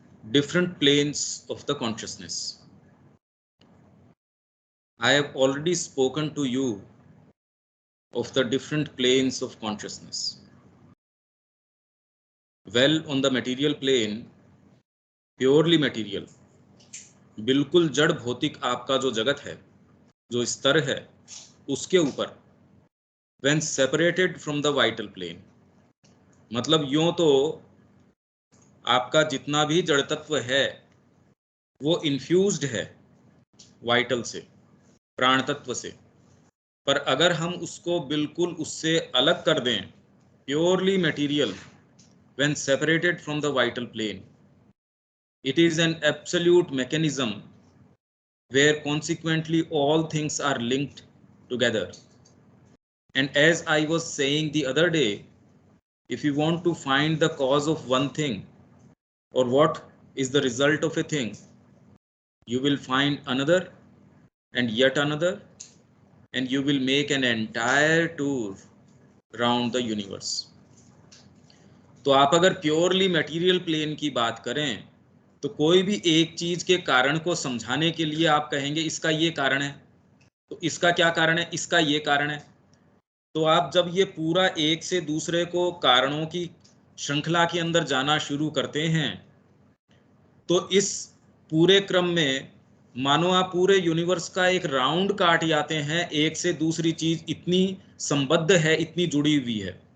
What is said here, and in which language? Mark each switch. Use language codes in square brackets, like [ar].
[en] different planes of the consciousness. I have already spoken to you of the different planes of consciousness. Well, on the material plane, purely material, [hi] बिल्कुल जड़ भौतिक आपका जो जगत है, जो स्तर है, उसके ऊपर [en] when separated from the vital plane, [hi] मतलब यूं तो आपका जितना भी जड़ तत्व है वो इन्फ्यूज्ड है वाइटल से, प्राण तत्व से, पर अगर हम उसको बिल्कुल उससे अलग कर दें, purely material [en] when separated from the vital plane, it is an absolute mechanism where consequently all things are linked together. And as I was saying the other day, if you want to find the cause of one thing or what is the result of a thing, you will find another and yet another, and you will make an entire tour round the universe. [hi] तो आप अगर purely material plane की बात करें तो कोई भी एक चीज के कारण को समझाने के लिए आप कहेंगे इसका ये कारण है, तो इसका क्या कारण है, इसका ये कारण है। तो आप जब ये पूरा एक से दूसरे को कारणों की श्रृंखला के अंदर जाना शुरू करते हैं तो इस पूरे क्रम में मानो आप पूरे यूनिवर्स का एक राउंड काट जाते हैं, एक से दूसरी चीज इतनी संबद्ध है, इतनी जुड़ी हुई है।